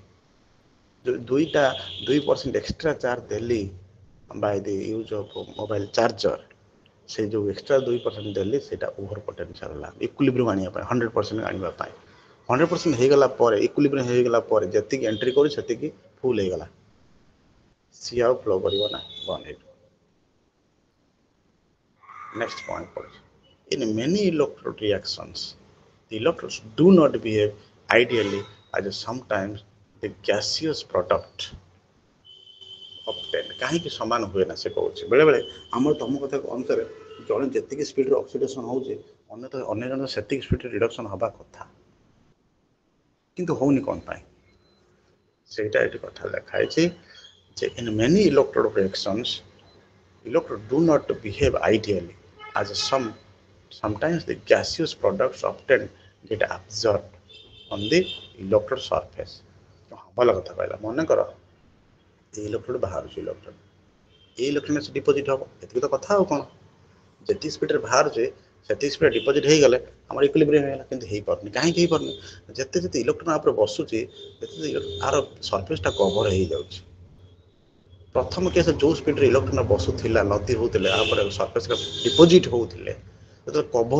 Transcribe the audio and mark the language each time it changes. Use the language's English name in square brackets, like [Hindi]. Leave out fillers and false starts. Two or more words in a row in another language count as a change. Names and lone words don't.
[Odia] 2% [English] extra charge [Odia] ଦେଲି [English] by the use of mobile charger [Odia] ସେ ଯେଉଁ ଏକ୍ସଟ୍ରା 2% ଦେଲି ସେଇଟା [English] over potential [Odia] ହେଲା ଇକ୍ୱିଲିବ୍ରିୟମ୍ ଆଣିବା ପାଇଁ 100% ଆଣିବା ପାଇଁ 100% ହେଇଗଲା ପରେ ଇକ୍ୱିଲିବ୍ରିୟମ୍ ହେଇଗଲା ପରେ ଯେତିକି ଏଣ୍ଟ୍ରି କରୁ ସେତିକି ଫୁଲ୍ ହେଇଗଲା ସିଏ ଆଉ ଫ୍ଲୋ କରିବ ନା ବନ୍ଦ ହେଇଯିବ [English] next point ପଡ଼ୁଛି in many electrode reactions the electrodes do not behave ideally as sometimes the gaseous product obtained [Odia] କାହିଁକି ସମାନ ହୁଏ ନା ସେ କହୁଛି ବେଳେବେଳେ ଆମର ତମ କଥା ଅନୁସାରେ ଜଣେ ଯେତିକି ସ୍ପିଡରେ ଅକ୍ସିଡେସନ୍ ହେଉଛି ଅନ୍ୟ ଜଣଙ୍କ ସେତିକି ସ୍ପିଡରେ ରିଡକ୍ସନ୍ ହେବା କଥା କିନ୍ତୁ ହେଉନି କ'ଣ ପାଇଁ ସେଇଟା ଏଠି କଥା ଲେଖା ହେଇଛି ଯେ [English] in many electrode reactions electrons do not behave ideally as sometimes the gaseous products often get absorbed on the electrode surface [Odia] ଭଲ କଥା କହିଲା ମନେକର এই ଇଲେକ୍ଟ୍ରୋଡ୍ ବାହାରୁଛି ଇଲେକ୍ଟ୍ରନ୍ এই ଇଲେକ୍ଟ୍ରନ୍ ଆସି ଡିପୋଜିଟ୍ ହେବ ଏତିକି ତ କଥା ଆଉ କ'ଣ ଯେତିକି ସ୍ପିଡରେ ବାହାରୁଛି ସେତିକି ସ୍ପିଡରେ ଡିପୋଜିଟ୍ ହେଇଗଲେ ଆମର ଇକ୍ୱିଲିବ୍ରିୟମ୍ ହେଇଗଲା କିନ୍ତୁ ହେଇପାରୁନି କାହିଁକି ହେଇପାରୁନି ଯେତେ ଯେତେ ଇଲେକ୍ଟ୍ରନ୍ ଉପରେ ବସୁଛି ସେତେ ଆର ସର୍ଫେସ୍ଟା କଭର୍ ହେଇଯାଉଛି ପ୍ରଥମ କେସ୍ ଯେଉଁ ସ୍ପିଡରେ ଇଲେକ୍ଟ୍ରନ୍ ବସୁଥିଲା ନଦୀ ହେଉଥିଲେ ତାପରେ ସର୍ଫେସ୍ରେ ଡିପୋଜିଟ୍ ହେଉଥିଲେ ଯେତେବେଳେ କଭର୍